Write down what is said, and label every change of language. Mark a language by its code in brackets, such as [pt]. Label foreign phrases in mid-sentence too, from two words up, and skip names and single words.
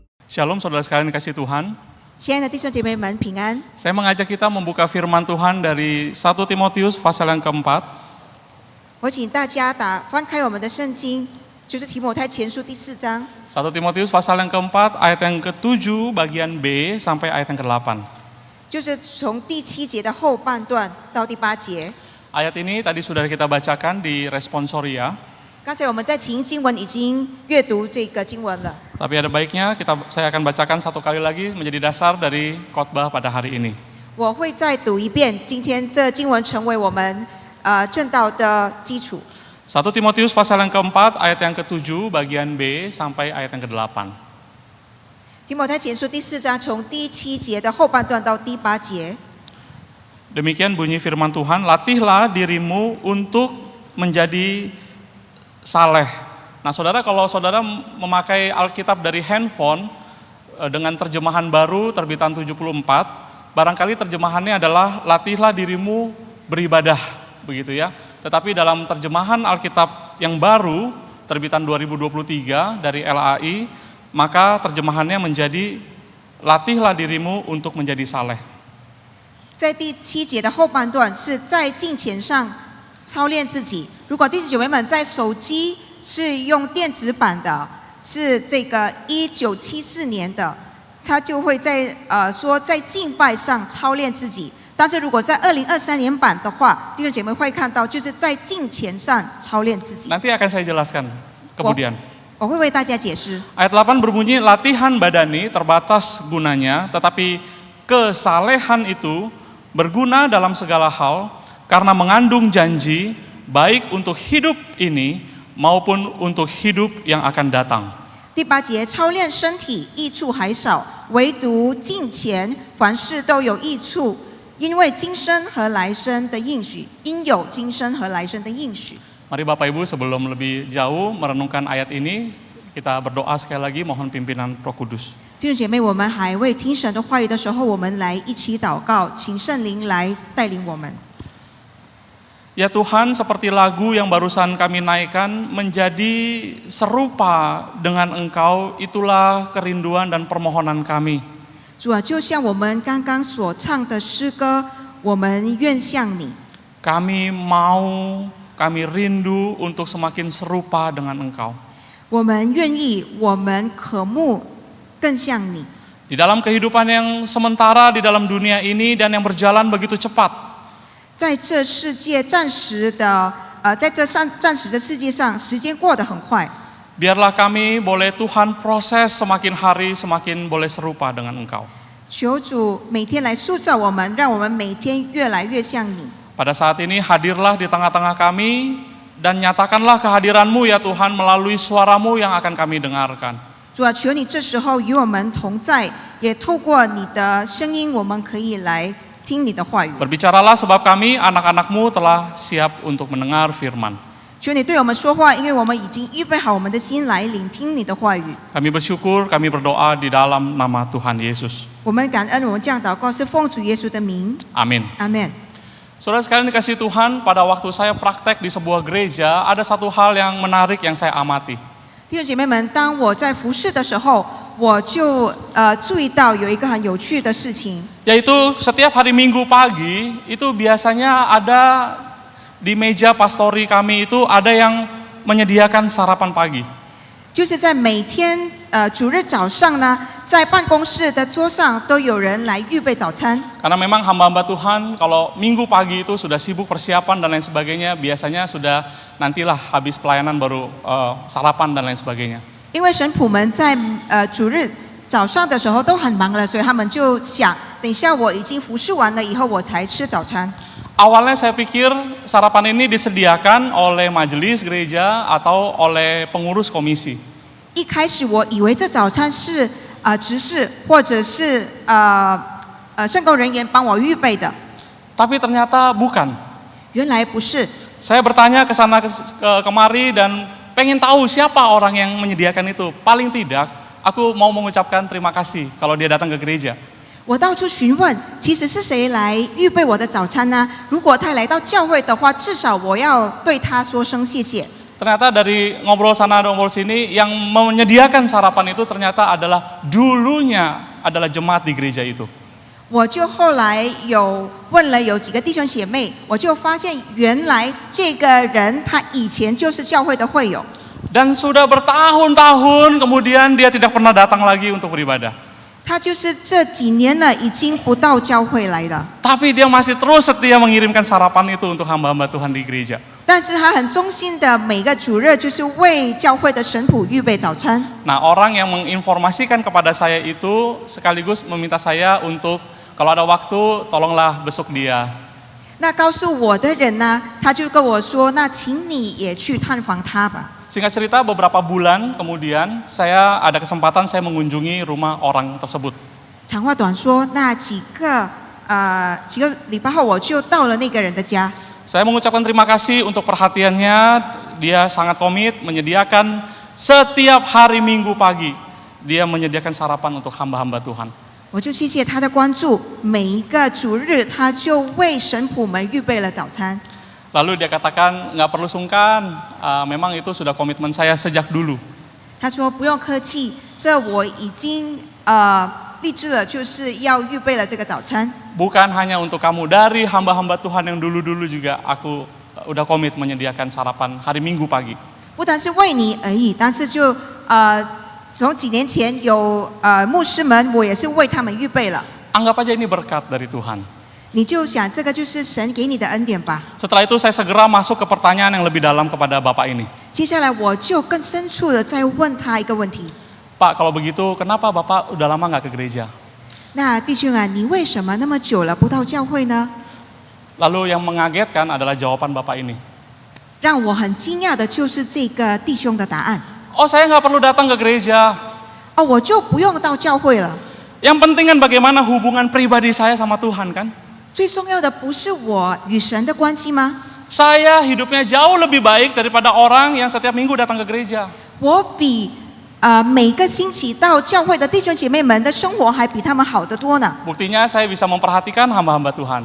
[id] Shalom saudara sekalian dikasih Tuhan. [zh] 亲爱的弟兄姐妹们平安。 [id] Saya mengajak kita membuka firman Tuhan dari 1 Timotius pasal yang keempat. [zh] 我请大家翻开我们的圣经，就是提摩太前书第4章。 [id] 1 Timotius pasal yang keempat ayat yang ke-7 bagian B sampai ayat yang ke-8. [zh] 就是从第7节的后半段到第8节。 [id] Ayat ini tadi sudah kita bacakan di responsoria. [zh] 刚才我们在情经文已经阅读这个经文了， [id] Tapi ada baiknya saya akan bacakan satu kali lagi menjadi dasar dari khotbah pada hari ini. [zh] 我会再读一遍，今天这经文成为我们正道的基础。 [id] 1 Timotius pasal yang keempat ayat yang ke-7 bagian B sampai ayat yang ke-8. [zh] 提摩太前书第4章从第7节的后半段到第8节。 [id] Demikian bunyi firman Tuhan, latihlah dirimu untuk menjadi saleh. Nah saudara, kalau saudara memakai Alkitab dari handphone dengan terjemahan baru terbitan 74, barangkali terjemahannya adalah latihlah dirimu beribadah, begitu ya. Tetapi dalam terjemahan Alkitab yang baru terbitan 2023 dari LAI, maka terjemahannya menjadi latihlah dirimu untuk menjadi saleh. [zh] 在第7节的后半段是在敬虔上操练自己。如果弟兄姐妹们在手机是用电子版的，是这个1974年的，他就会在说在敬拜上操练自己。但是如果在2023年版的话，弟兄姐妹会看到就是在敬虔上操练自己。 [id] Nanti akan saya jelaskan kemudian. [zh] 我会为大家解释。 [id] Ayat 8 berbunyi, latihan badani terbatas gunanya, tetapi kesalehan itu berguna dalam segala hal karena mengandung janji baik untuk hidup ini maupun untuk hidup yang akan datang. [zh] 第8节，操练身体益处还少，唯独敬虔，凡事都有益处，因为今生和来生的应许，应有今生和来生的应许。 [id] Mari Bapak Ibu sebelum lebih jauh merenungkan ayat ini, kita berdoa sekali lagi mohon pimpinan Roh Kudus. [zh] 弟兄姐妹，我们还未听神的话语的时候，我们来一起祷告，请圣灵来带领我们。 [id] Ya Tuhan, seperti lagu yang barusan kami naikkan, menjadi serupa dengan Engkau, itulah kerinduan dan permohonan kami. [zh] 主啊，就像我们刚刚所唱的诗歌，我们愿像你。 [id] Kami mau, kami rindu untuk semakin serupa dengan Engkau. [zh] 我们愿意，我们渴慕更像你。 [id] Di dalam kehidupan yang sementara di dalam dunia ini dan yang berjalan begitu cepat, [zh] 在这世界暂时的世界上，时间过得很快。 [id] biarlah kami boleh Tuhan proses semakin hari semakin boleh serupa dengan Engkau. [zh] 求主每天来塑造我们，让我们每天越来越像你。 [id] Pada saat ini hadirlah di tengah-tengah kami dan nyatakanlah kehadiran-Mu ya Tuhan melalui suara-Mu yang akan kami dengarkan. [zh] 主啊，求你这时候与我们同在，也透过你的声音，我们可以来听你的话语。 [id] Berbicaralah sebab kami anak-anak-Mu telah siap untuk mendengar firman. [zh] 求你对我们说话，因为我们已经预备好我们的心来聆听你的话语。 [id] Kami bersyukur, kami berdoa di dalam nama Tuhan Yesus. [zh] 我们感恩，我们这样祷告是奉主耶稣的名， [id] Amin. [zh] 阿门。 [id] Saudara sekalian dikasih Tuhan, pada waktu saya praktek di sebuah gereja, ada satu hal yang menarik yang saya amati. [zh] 弟兄姐妹们，当我在服侍的时候，我就注意到有一个很有趣的事情， [id] Yaitu setiap hari Minggu pagi, itu biasanya ada di meja pastori kami itu ada yang menyediakan sarapan pagi. [zh] 就是在每天主日早上呢，在办公室的桌上都有人来预备早餐。 [id] Karena memang hamba-hamba Tuhan kalau Minggu pagi itu sudah sibuk persiapan dan lain sebagainya, biasanya sudah nantilah habis pelayanan baru sarapan dan lain sebagainya. [zh] 因为神仆们在主日早上的时候都很忙了，所以他们就想，等一下我已经服侍完了以后，我才吃早餐。 [id] Awalnya saya pikir sarapan ini disediakan oleh majelis gereja atau oleh pengurus komisi. [zh] 一开始我以为这早餐是执事或者是圣工人员帮我预备的， [id] Tapi ternyata bukan. [zh] 原来不是。 [id] Saya bertanya ke sana kemari dan pengen tahu siapa orang yang menyediakan itu. Paling tidak, aku mau mengucapkan terima kasih kalau dia datang ke gereja. [zh] 我到处询问，其实是谁来预备我的早餐呢？如果他来到教会的话，至少我要对他说声谢谢。 [id] Ternyata dari ngobrol sana ngobrol sini, yang menyediakan sarapan itu ternyata adalah dulunya adalah jemaat di gereja itu. [zh] 我就后来问了有几个弟兄姐妹，我就发现原来这个人他以前就是教会的会友， [id] Dan sudah bertahun-tahun kemudian dia tidak pernah datang lagi untuk beribadah. [zh] 他就是这几年了已经不到教会来了， [id] Tapi dia masih terus setia mengirimkan sarapan itu untuk hamba-hamba Tuhan di gereja. [zh] 但是他很忠心的每个主日就是为教会的神仆预备早餐。 [id] Nah, orang yang menginformasikan kepada saya itu sekaligus meminta saya untuk kalau ada waktu tolonglah besuk dia. [zh] 那告诉我的人呢，他就跟我说：“那请你也去探访他吧。” [id] Singkat cerita, beberapa bulan kemudian saya ada kesempatan saya mengunjungi rumah orang tersebut. [zh] 长话短说，那几个礼拜后，我就到了那个人的家。 [id] Saya mengucapkan terima kasih untuk perhatiannya. Dia sangat komit menyediakan setiap hari Minggu pagi. Dia menyediakan sarapan untuk hamba-hamba Tuhan. [zh] 我就谢谢他的关注，每一个主日他就为神仆们预备了早餐。 [id] Lalu dia katakan nggak perlu sungkan, memang itu sudah komitmen saya sejak dulu. [zh] 他说不用客气，这我已经立志了，就是要预备了这个早餐。 [id] Bukan hanya untuk kamu, dari hamba-hamba Tuhan yang dulu-dulu juga aku udah komit menyediakan sarapan hari Minggu pagi. [zh] 不单是为你而已，但是就从几年前有牧师们，我也是为他们预备了。 [id] Anggap aja ini berkat dari Tuhan. [zh] 你就想这个就是神给你的恩典吧。 [id] Setelah itu saya segera masuk ke pertanyaan yang lebih dalam kepada Bapak ini. [zh] 接下来我就更深处的再问他一个问题。 [id] Pak, kalau begitu kenapa Bapak udah lama nggak ke gereja? [zh] 那弟兄啊，你为什么那么久了不到教会呢？ [id] Lalu yang mengagetkan adalah jawaban Bapak ini. [zh] 让我很惊讶的就是这个弟兄的答案。 [id] Oh, saya nggak perlu datang ke gereja. [zh] 哦，我就不用到教会了。 [id] Yang penting kan bagaimana hubungan pribadi saya sama Tuhan kan? [zh] 最重要的不是我与神的关系吗？ [id] Saya hidupnya jauh lebih baik daripada orang yang setiap minggu datang ke gereja. [zh] 我比每个星期到教会的弟兄姐妹们的生活还比他们好得多呢。 [id] Buktinya saya bisa memperhatikan hamba-hamba Tuhan.